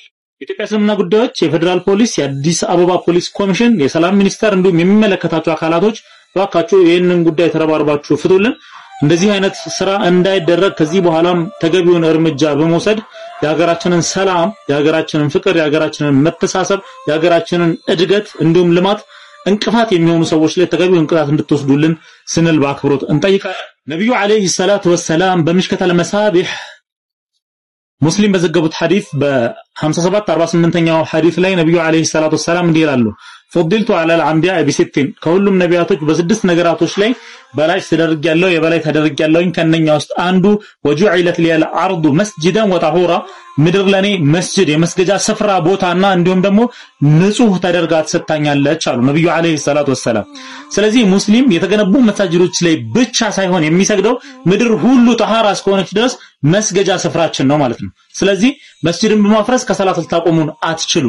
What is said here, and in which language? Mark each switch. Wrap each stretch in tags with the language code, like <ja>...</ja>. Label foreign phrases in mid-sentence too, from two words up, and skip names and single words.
<am>የኢትዮጵያ እስልምና ጉዳዮች የፌደራል ፖሊስ የአዲስ አበባ ፖሊስ ኮሚሽን የሰላም ሚኒስቴር እንዲሁም የሚመለከታቸው አካላቶች እባካችሁ ይህንን ጉዳይ ተረባርባችሁ ፍቱልን። እንደዚህ አይነት ስራ እንዳይደረግ ከዚህ በኋላም ተገቢውን እርምጃ በመውሰድ የሀገራችንን ሰላም የሀገራችንን ፍቅር የሀገራችንን መተሳሰብ የሀገራችንን እድገት እንዲሁም ልማት እንቅፋት የሚሆኑ ሰዎች ላይ ተገቢውን ቅጣት እንድትወስዱልን ስንል በአክብሮት እንጠይቃለን። ነብዩ</am> <ar>عليه الصلاة والسلام</ar> <am>በምሽከተል መሳቢህ ሙስሊም በዘገቡት ሐዲስ በ57 48ኛው ሐዲስ ላይ ነብዩ</am> <ar>عليه الصلاة والسلام</ar> <am>እንዲህ ይላሉ</am> <ar>فضلت على الانبياء بست</ar> <am>ከሁሉም ነቢያቶች በስድስት ነገራቶች ላይ በላይ ተደርጋለሁ የበላይ ተደርጋለሁኝ ከነኛ ውስጥ አንዱ</am> <ar>وجعلت لي الارض مسجدا وطهورا</ar> <am>ምድር ለኔ መስጂድ የመስገጃ ስፍራ ቦታና እንዲሁም ደግሞ ንጹህ ተደርጋ ተሰጣኛለች አሉ ነብዩ</am> <ar>عليه الصلاة والسلام።</ar> <am>ስለዚህ ሙስሊም የተገነቡ መሳጅዶች ላይ ብቻ ሳይሆን የሚሰግደው ምድር ሁሉ ጠሃራ እስከሆነች ድረስ መስገጃ ስፍራችን ነው ማለት ነው። ስለዚህ መስጂድን በማፍረስ ከሰላት ልታቆሙን አትችሉም፣</am>